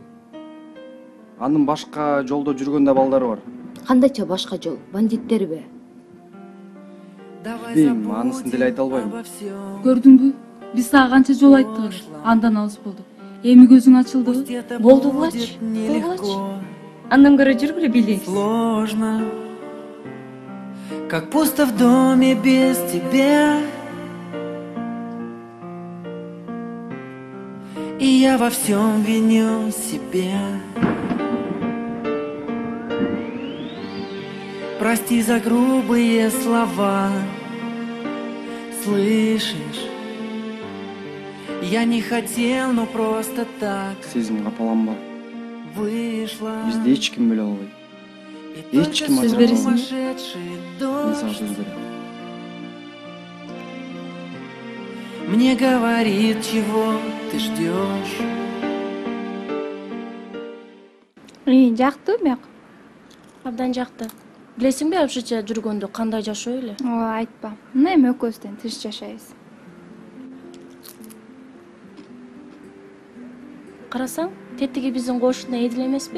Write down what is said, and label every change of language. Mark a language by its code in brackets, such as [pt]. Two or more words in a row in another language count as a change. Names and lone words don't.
[ky] Анын башка жолдо жүргөн да балдары бар. Кандайча башка жол? Бандиттерби? Дейм, анысын деле айта албайм. Көрдүңбү? Биз сага канча жол айттык эле. Андан алыс болду. Эми көзүң ачылдыбы? Болдугулачы. Андан көрө жүргүлө билейбиз. [ru] Сложно, как пусто в доме без тебя. И я во всем виню себя. Прости за грубые слова. Слышишь? Я не хотел, но просто так [ky] Сезим капаланба. [ru] вышло. [ky] Бизди эч ким биле албайт. Эч ким Сөз ача бересиңби? албайт. [ru] Сумасшедший [ky] Мен сага [ru] дождь [ky] сөз берем. [ru] мне говорит, чего ты ждешь. [ky] Жактыбы бияк? Абдан жакты. Билесиңби, абшыча жүргөндө кандай жашоо эле? Ооба, айтпа. Мына эми экөөбүздөн тыш жашайбыз. Карасаң, тетиги биздин кошуна Эдил эмеспи?